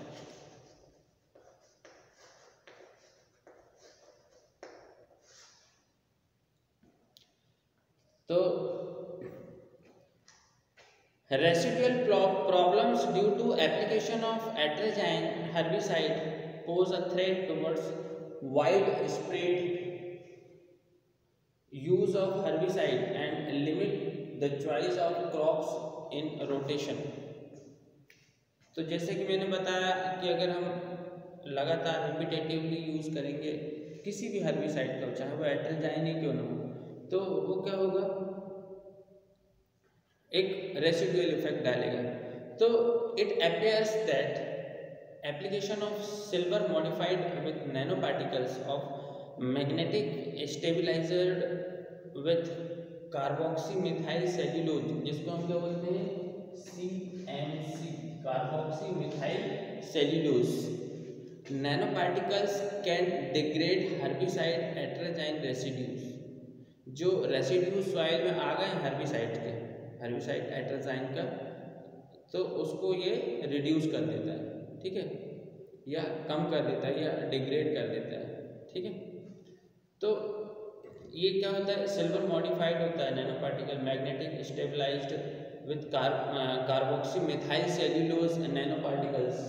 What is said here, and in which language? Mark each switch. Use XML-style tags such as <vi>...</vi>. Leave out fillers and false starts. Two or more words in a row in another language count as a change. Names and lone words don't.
<en>तो residual problems due to application of atrazine herbicide pose a threat towards widespread use of herbicide and limit the choice of crops in rotation।</en> <hi>तो जैसे कि मैंने बताया कि अगर हम लगातार</hi> <en>repetitively use</en> <hi>करेंगे किसी भी हर्बिसाइड का, चाहे वो एट्रेजाइन ही क्यों ना हो, तो वो क्या होगा, एक</hi> <en>residual effect</en> <hi>डालेगा।</hi> <en>तो it appears that application of silver modified with nanoparticles of magnetic stabilizer with carboxymethyl cellulose,</en> <hi>जिसको हम क्या बोलते हैं,</hi> <en>CMC, carboxymethyl cellulose nanoparticles can degrade herbicide atrazine residues।</en> <hi>जो</hi> <en>residue soil</en> <hi>में आ गए हर्बिसाइड के,</hi> <en>herbicide atrazine</en> <hi>का, तो उसको ये रिड्यूस कर देता है। ठीक है, या कम कर देता है या डिग्रेड कर देता है। ठीक है, तो ये क्या होता है,</hi> <en>silver modified</en> <hi>होता है</hi> <en>nano particle magnetic stabilized with carboxymethyl cellulose nano particles.</en>